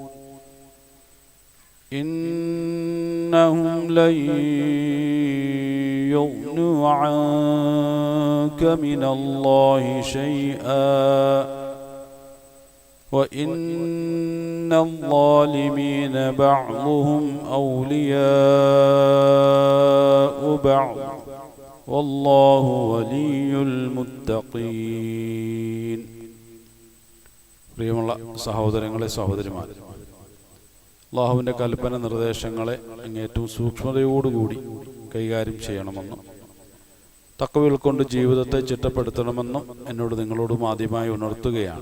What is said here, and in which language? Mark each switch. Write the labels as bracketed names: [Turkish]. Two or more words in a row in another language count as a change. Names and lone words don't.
[Arabic] إنهم لن يغنوا عنك من الله شيئا وإن الظالمين بعضهم أولياء بعض والله ولي المتقين. [Malayalam] പ്രിയമുള്ള സഹോദരങ്ങളെ സഹോദരിമാരെ, അല്ലാഹുവിൻ്റെ കൽപ്പന നിർദ്ദേശങ്ങളെ അങ്ങേറ്റവും സൂക്ഷ്മതയോടുകൂടി കൈകാര്യം ചെയ്യണമെന്നും തഖ്വ ഉൾക്കൊണ്ട് ജീവിതത്തെ ചിട്ടപ്പെടുത്തണമെന്നും എന്നോട് നിങ്ങളോടും ആദ്യമായി ഉണർത്തുകയാണ്.